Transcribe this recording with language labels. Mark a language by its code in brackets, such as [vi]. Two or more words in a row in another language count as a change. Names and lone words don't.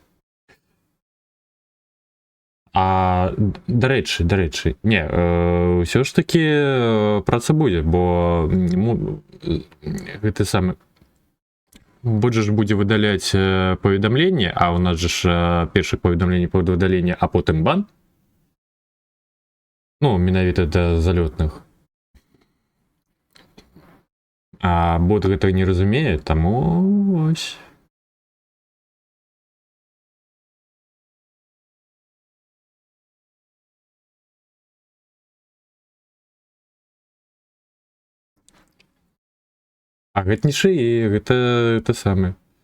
[uk] До речі, ні, все ж таки про це буде, бо це саме будеш буде видаляти повідомлення, а у нас же ж перше повідомлення по видаленню, а потім бан. Ну, [be] менавіта для залетних. А бот гэта не разумее, таму ось. Гэта не шыі, гэта самы.